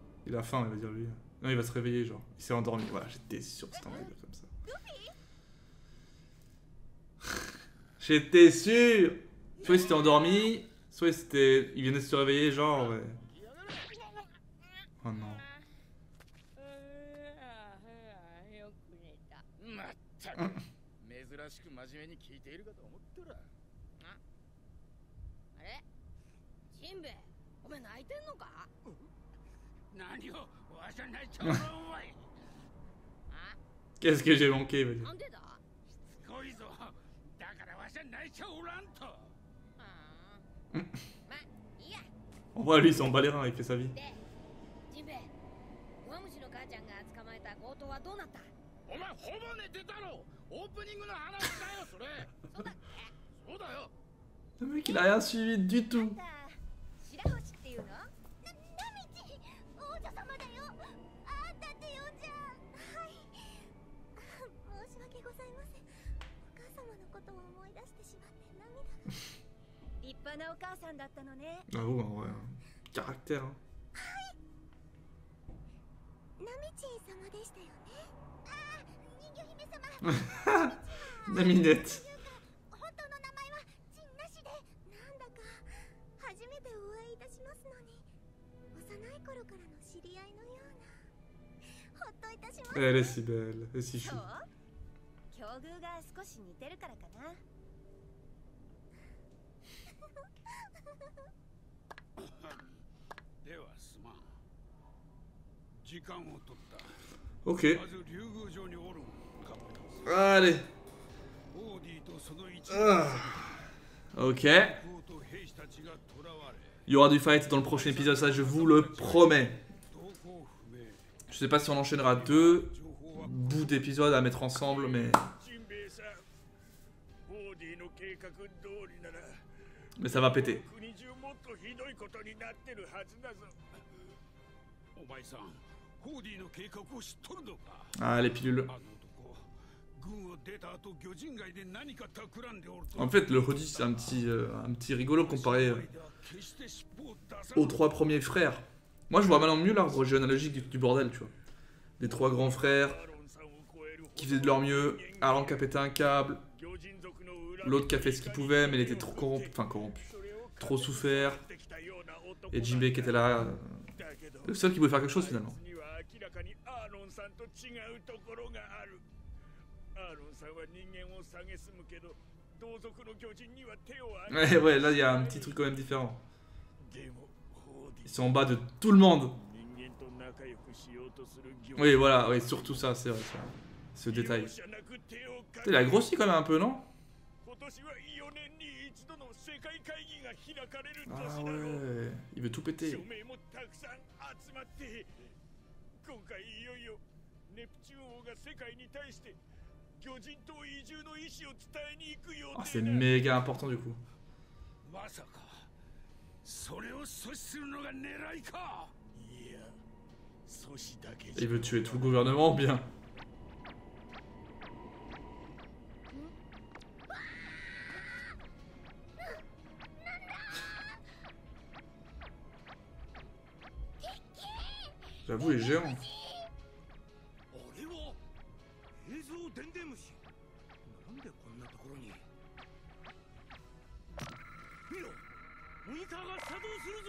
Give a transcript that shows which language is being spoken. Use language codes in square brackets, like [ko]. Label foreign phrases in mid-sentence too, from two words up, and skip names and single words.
[fr] Il a faim, il va dire lui. Non, il va se réveiller, genre. Il s'est endormi. Voilà, j'étais sûr que c'était un délire comme ça. J'étais sûr. Soit il s'était endormi, soit il venait de se réveiller, genre. Ouais. Oh non. [ja] まったく珍しく真面目に聞いているかと思ったら。あれジンベエお前泣いてんのか何をわしゃ泣いちゃうのお前 [fr] Qu'est-ce que j'ai manqué, il va dire. [ja] なんでだしつこいぞだからわしゃ泣いちゃおらんとまあいいや [fr] En vrai, lui, il s'en bat les reins, il fait sa vie. [ja] でジンベエ弱虫の母ちゃんが捕まえた強盗はどうなった？お前ほぼ寝てたろ。オープニングの話だよそれ。そうだっけ？そうだよ。 [fr] Le mec, il a rien suivi du tout. [ja] あんた白星っていうの？ナミチ王女様だよ。あんたって呼んじゃ。はい。申し訳ございません。お母様のことを思い出してしまって涙が。立派なお母さんだったのね。 [fr] Ah ouais, en vrai. Caractère, hein. [ja] ナミチン様でしたよね。ああ、人魚姫様。 Naminette. 本当の名前はジンなしで、なんだか初めてお会いいたしますのに、幼い頃からの知り合いのような。ほっといたします。 [fr] Elle est si belle, elle est si [ja] そう [fr] chou.？ [ja] 境遇が少し似てるからかな。ではすまん時間を取った [fr] Ok. [ja] まず竜宮城におるカップ [fr] Allez. [ja] オーディとその一 [fr] Ah. Ok. [ja] 王と兵士たちが囚われ [fr] Il y aura du fight dans le prochain épisode, ça je vous le promets. [ja] 動向不明 [fr] Je sais pas si on enchaînera 2 bouts d'épisodes à mettre ensemble, mais [ja] ジンベエさんオーディの計画通りなら [fr] ça va péter. [ja] 国中もっとひどいことになってるはずだぞお前さんオーディの計画を知っとるのか [fr] Ah, les pilules. [ja] あの男軍を出た後魚人街で何か企んでおると [fr] En fait, le Roddy, c'est un petit rigolo comparé aux 3 premiers frères. Moi, je vois maintenant mieux l'arbre généalogique du bordel, tu vois. Des 3 grands frères [ja] アロンさんを超える [fr] qui faisaient de leur mieux. Arlan qui a pété un câble. [ja] 魚人族の裏 [fr] L'autre qui a fait ce qu'il pouvait, mais il était trop corrompu. Enfin, corrompu. Trop souffert. Et Jinbei qui était là. Le seul qui pouvait faire quelque chose finalement. [ja] には明らかにアーロンさんと違うところがあるアーロンさんは人間を蔑むけど同族の巨人には手を挙げ [fr] Ouais, ouais, là, il y a un petit truc quand même différent. [ja] でもオーディ [fr] Ils sont en bas de tout le monde. [ja] 人間と仲良くしようとする魚 [fr] Oui, voilà, oui, surtout ça, c'est vrai, ça. Ce détail. [ja] 容赦なく手をか [fr] Putain, il a grossi quand même un peu, non? [ja] 今年は4年に一度の世界会議が開かれる [fr] Ah [ja] 年だろう [fr] ouais, il veut tout péter. [ja] 署名もたくさん集まって今回いよいよネプチューン王が世界に対して魚人島移住の意思を伝えに行く予 [fr] Ah, c'est [ja] 定だ [fr] méga important du coup. [ja] まさかそれを阻止するのが狙いかいや阻止だけ [fr] Il [ja] じゃ [fr] veut tuer tout le gouvernement ou bien? J'avoue, les géants. [ja] あれは映像電電虫なんでこんなところに見ろモニターが作動するぞ